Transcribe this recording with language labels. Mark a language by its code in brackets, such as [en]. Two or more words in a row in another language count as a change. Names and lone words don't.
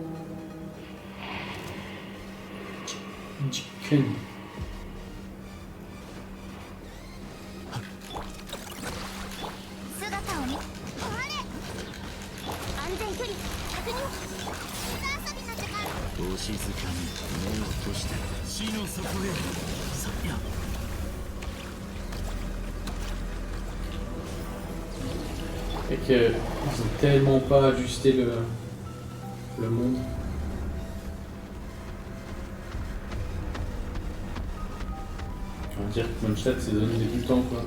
[fr] Chicken. [ja] 静かに目を閉して死の底へさや [fr] Et qu'ils ont tellement pas ajusté le monde. On va dire que Mondstadt c'est donné débutant quoi.